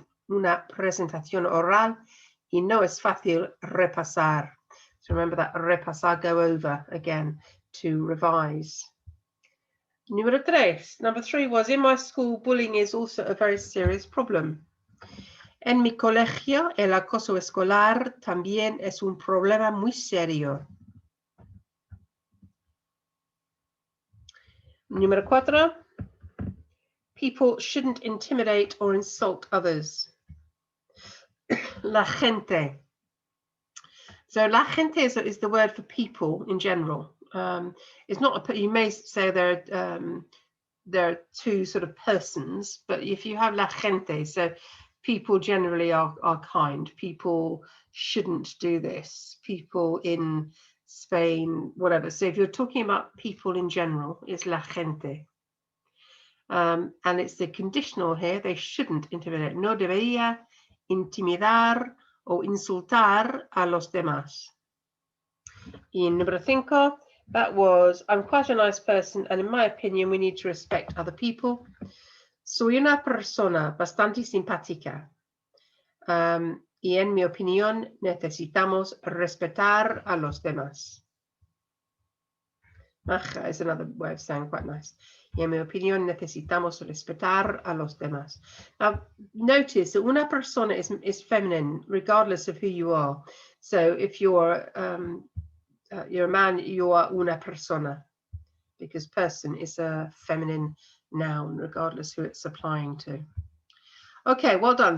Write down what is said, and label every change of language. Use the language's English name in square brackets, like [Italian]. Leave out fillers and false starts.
[Spanish] una presentación oral y no es fácil repasar. [English] So remember that repasar, go over again, to revise. [Spanish] Número 3. [English] Number 3 was, in my school, bullying is also a very serious problem. [Spanish] En mi colegio, el acoso escolar también es un problema muy serio. Número 4. [English] People shouldn't intimidate or insult others. [Spanish] La gente. [English] So la gente is the word for people in general. It's not you may say there are two sort of persons, but if you have la gente, so people generally are kind. People shouldn't do this. People in Spain, whatever. So if you're talking about people in general, it's la gente. And it's the conditional here. They shouldn't intimidate. [Spanish] No debería intimidar o insultar a los demás. Y número 5, [English] that was, I'm quite a nice person, and in my opinion, we need to respect other people. [Spanish] Soy una persona bastante simpática. Y en mi opinión, necesitamos respetar a los demás. [English] Maja is another way of saying quite nice. [Spanish] Y en mi opinión, necesitamos respetar a los demás. [English] Now, notice that una persona is feminine, regardless of who you are. So if you're a man, you are una persona, because person is a feminine noun, regardless who it's applying to. Okay, well done.